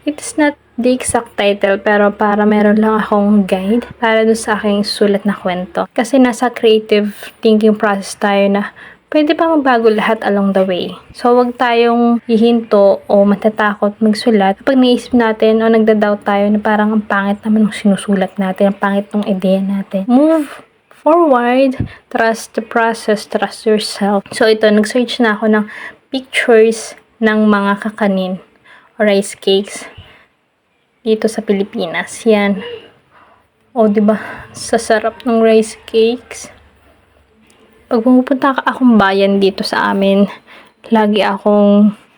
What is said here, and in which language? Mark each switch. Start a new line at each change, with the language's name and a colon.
English: It's not the exact title,
Filipino: pero para meron lang akong guide para dun sa aking sulat na kwento. Kasi nasa creative thinking process tayo na pwede pa magbago lahat
English: along the way.
Filipino: So, wag tayong hihinto o matatakot magsulat. Kapag naisip natin o nagda-doubt tayo na parang ang pangit naman ng sinusulat natin, ang pangit ng ideya natin.
English: Move forward, trust the process, trust yourself.
Filipino: So, ito, nag-search na ako ng pictures ng mga kakanin o rice cakes dito sa Pilipinas. Yan. O, diba? Sasarap ng rice cakes. Pag pumupunta akong bayan dito sa amin, lagi akong